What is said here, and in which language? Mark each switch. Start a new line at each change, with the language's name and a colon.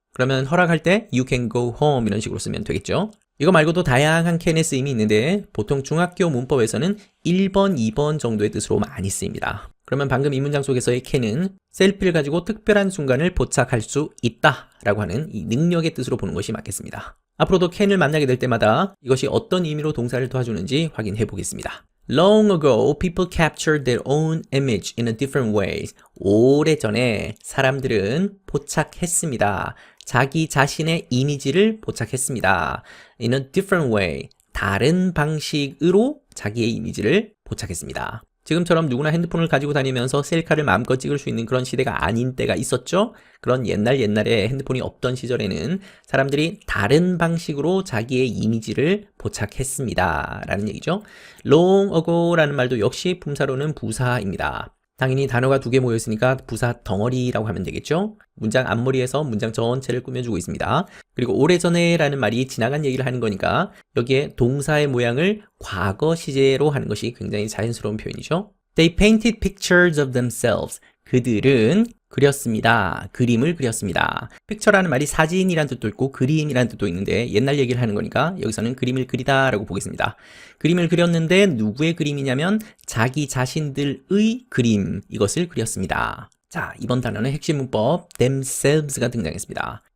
Korean: 그러면 허락할 때
English: you can go home
Korean: 이런 식으로 쓰면 되겠죠. 이거 말고도 다양한 can의 쓰임이 있는데 보통 중학교 문법에서는 1번, 2번 정도의 뜻으로 많이 쓰입니다. 그러면 방금 이 문장 속에서의 can은 셀프를 가지고 특별한 순간을 포착할 수 있다 라고 하는 이 능력의 뜻으로 보는 것이 맞겠습니다. 앞으로도 can을 만나게 될 때마다 이것이 어떤 의미로 동사를 도와주는지 확인해 보겠습니다.
English: Long ago, people captured their own image in a different way.
Korean: 오래전에 사람들은 포착했습니다. 자기 자신의 이미지를 포착했습니다.
English: In a different way.
Korean: 다른 방식으로 자기의 이미지를 포착했습니다. 지금처럼 누구나 핸드폰을 가지고 다니면서 셀카를 마음껏 찍을 수 있는 그런 시대가 아닌 때가 있었죠? 그런 옛날에 핸드폰이 없던 시절에는 사람들이 다른 방식으로 자기의 이미지를 포착했습니다. 라는 얘기죠. long ago 라는 말도 역시 품사로는 부사입니다. 당연히 단어가 두 개 모여있으니까 부사 덩어리라고 하면 되겠죠? 문장 앞머리에서 문장 전체를 꾸며주고 있습니다. 그리고 오래전에 라는 말이 지나간 얘기를 하는 거니까 여기에 동사의 모양을 과거 시제로 하는 것이 굉장히 자연스러운 표현이죠.
English: They painted pictures of themselves.
Korean: 그들은 그렸습니다. 그림을 그렸습니다. picture라는 말이 사진이란 뜻도 있고 그림이란 뜻도 있는데 옛날 얘기를 하는 거니까 여기서는 그림을 그리다 라고 보겠습니다. 그림을 그렸는데 누구의 그림이냐면 자기 자신들의 그림, 이것을 그렸습니다. 자, 이번 단어는 핵심 문법 themselves가 등장했습니다.